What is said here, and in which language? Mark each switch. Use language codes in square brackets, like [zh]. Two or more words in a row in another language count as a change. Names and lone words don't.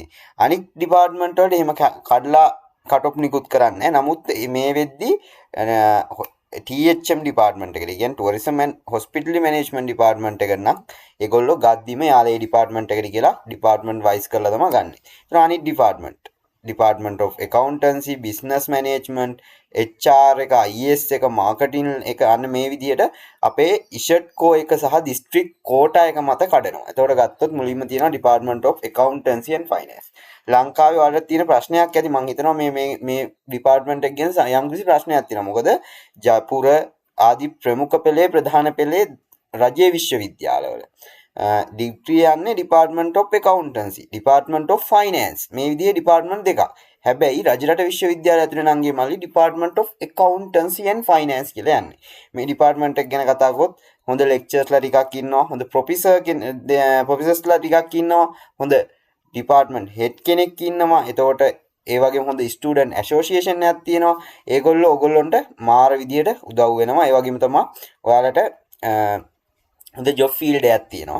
[si] අනික් ඩිපාර්ට්මන්ට් වලට එහෙම කඩලා [en] cut off [si] නිකුත් කරන්නේ නැහැ. නමුත් මේ වෙද්දි THM ඩිපාර්ට්මන්ට් එකට කියන්නේ [en] tourism and hospitality management department [si] එක නම් ඒගොල්ලෝ ගද්දිම යාලේ ඩිපාර්ට්මන්ට් එකට කියලා [en] department wise [si] කරලා තමයි ගන්නෙ. ඒතර අනිත් [en] department of accountancy business management HR [si] එක IS එක marketing එක අන්න මේ විදිහට අපේ ඉෂට් කෝ එක සහ [en] district quota [si] එක මත කඩනවා. එතකොට ගත්තොත් මුලින්ම තියෙනවා [en] department of accountancy and finance. [si] ලංකාවේ වලට තියෙන ප්‍රශ්නයක් ඇති මම හිතනවා මේ ඩිපාර්ට්මන්ට් එක ගැන යම් කිසි ප්‍රශ්නයක් තියෙනවා. මොකද ජයපුර ආදී ප්‍රමුඛ පෙළේ ප්‍රධාන පෙළේ රජයේ විශ්වවිද්‍යාලවල ඩිග්‍රී යන්නේ [en] department of accountancy department of finance [si] මේ විදිහේ ඩිපාර්ට්මන්ට් දෙකක්. හැබැයි රජරට විශ්වවිද්‍යාලය ඇතුලේ නංගි මල්ලි [en] department of accountancy and finance [si] කියලා යන්නේ. මේ ඩිපාර්ට්මන්ට් එක ගැන කතා කරොත් හොඳ ලෙක්චර්ස්ලා ටිකක් ඉන්නවා. හොඳ ප්‍රොෆෙසර්ස්ලා ටිකක් ඉන්නවා. හොඳ [en] department head [si] කෙනෙක් ඉන්නවා. එතකොට ඒ වගේම හොඳ [en] student association [si] එකක් තියෙනවා. ඒගොල්ලෝ ඔයගොල්ලන්ට මාර විදියට උදව් වෙනවා. ඒ වගේම තමයි ඔයාලට හොඳ [en] job field [si] එකක් තියෙනවා.